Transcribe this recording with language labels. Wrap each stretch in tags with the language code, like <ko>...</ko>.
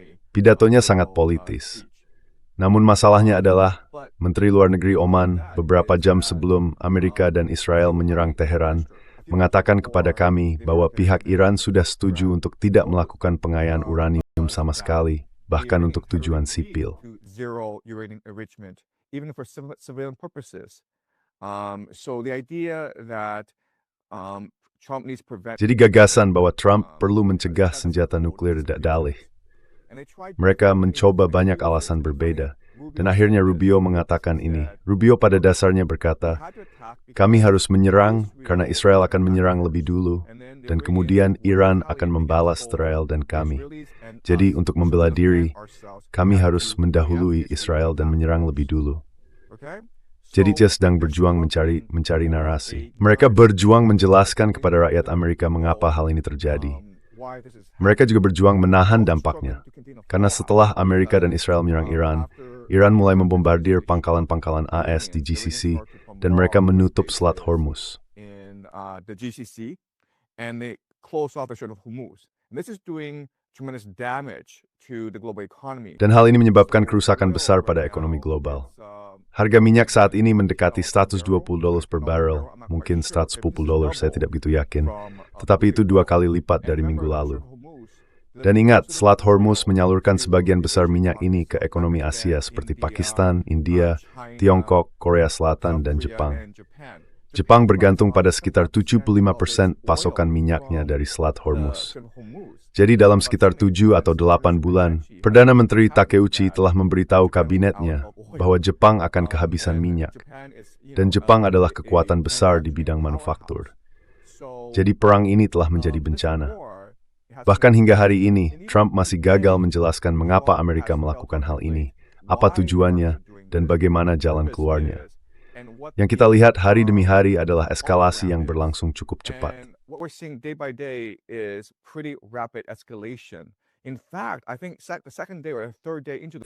<id>Pidatonya sangat politis. Namun masalahnya adalah, Menteri Luar Negeri Oman beberapa jam sebelum Amerika dan Israel menyerang Teheran, mengatakan kepada kami bahwa pihak Iran sudah setuju untuk tidak melakukan pengayaan uranium sama sekali, bahkan untuk tujuan sipil.</id> <en>zero uranium enrichment, even for civilian purposes. So the idea that Trump needs prevent.</en> <id>Jadi gagasan bahwa Trump perlu mencegah senjata nuklir tidak dalih. Mereka mencoba banyak alasan berbeda, dan akhirnya Rubio mengatakan ini. Rubio pada dasarnya berkata, kami harus menyerang karena Israel akan menyerang lebih dulu, dan kemudian Iran akan membalas Israel dan kami. Jadi untuk membela diri, kami harus mendahului Israel dan menyerang lebih dulu. Jadi dia sedang berjuang mencari narasi. Mereka berjuang menjelaskan kepada rakyat Amerika mengapa hal ini terjadi. Mereka juga berjuang menahan dampaknya. Karena setelah Amerika dan Israel menyerang Iran, Iran mulai membombardir pangkalan-pangkalan AS di GCC dan mereka menutup Selat Hormuz.</id> <en>In the GCC, and they close off the Strait of Hormuz. And this is doing tremendous damage to the global economy.</en> <id>Dan hal ini menyebabkan kerusakan besar pada ekonomi global. Harga minyak saat ini mendekati $120 per barrel, mungkin $110, saya tidak begitu yakin. Tetapi itu 2 kali lipat dari minggu lalu. Dan ingat, Selat Hormuz menyalurkan sebagian besar minyak ini ke ekonomi Asia seperti Pakistan, India, Tiongkok, Korea Selatan, dan Jepang. Jepang bergantung pada sekitar 75% pasokan minyaknya dari Selat Hormuz. Jadi dalam sekitar 7 atau 8 bulan, Perdana Menteri Takeuchi telah memberitahu kabinetnya bahwa Jepang akan kehabisan minyak. Dan Jepang adalah kekuatan besar di bidang manufaktur. Jadi perang ini telah menjadi bencana. Bahkan hingga hari ini, Trump masih gagal menjelaskan mengapa Amerika melakukan hal ini, apa tujuannya, dan bagaimana jalan keluarnya. Yang kita lihat hari demi hari adalah eskalasi yang berlangsung cukup cepat.</id> <en>What we're seeing day by day is pretty rapid escalation. In fact, I think the second day or the third day into the</en>